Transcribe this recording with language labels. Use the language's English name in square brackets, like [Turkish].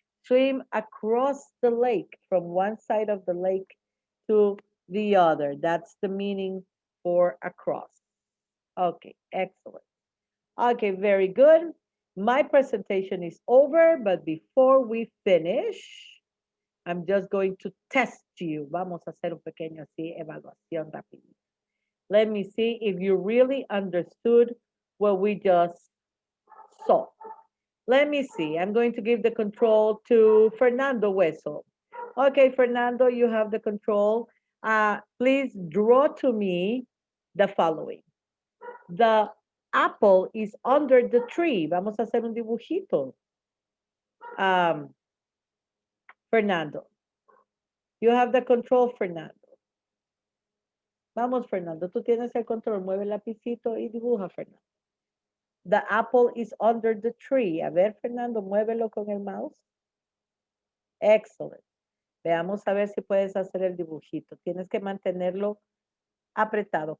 [English] Swim across the lake from one side of the lake to the other. That's the meaning for across. Okay, excellent. Okay, very good. My presentation is over, but before we finish, I'm just going to test you. [Spanish] Vamos a hacer un pequeño así, evaluación rapidita. [English] Let me see if you really understood what we just saw. Let me see. I'm going to give the control to Fernando Hueso. Okay, Fernando, you have the control. Please draw to me the following. The apple is under the tree. [Spanish] Vamos a hacer un dibujito. Fernando. [English] You have the control, Fernando. [Spanish] Vamos, Fernando, tú tienes el control. Mueve el lapicito y dibuja, Fernando. [English] The apple is under the tree. [Spanish] A ver, Fernando, muévelo con el mouse. Excellent. Veamos a ver si puedes hacer el dibujito. Tienes que mantenerlo apretado.